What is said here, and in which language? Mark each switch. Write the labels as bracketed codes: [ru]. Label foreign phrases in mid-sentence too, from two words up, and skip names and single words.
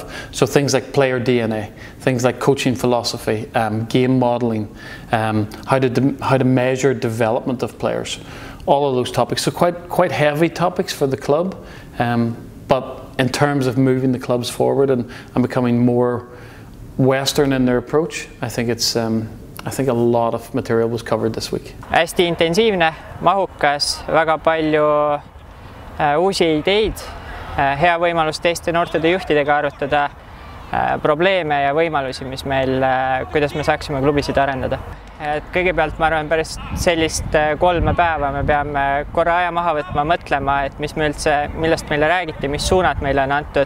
[en] So things like player DNA, things like coaching philosophy, game modelling, how to measure development of players, all of those topics. So quite heavy topics for the club, but in terms of moving the clubs forward and becoming more Western in their approach, I think a lot of material was covered this week. [et] Hästi intensiivne, mahukas, väga palju uusi ideid, hea võimalus teiste noortetööjuhtidega arutada probleeme ja võimalusi, mis meil, kuidas me saaksime klubisid arendada. Et kõigepealt ma arvan päris sellist 3 päeva me peame korra aja maha võtma, mõtlema, et millest meile räägiti, mis suunad meile on antud.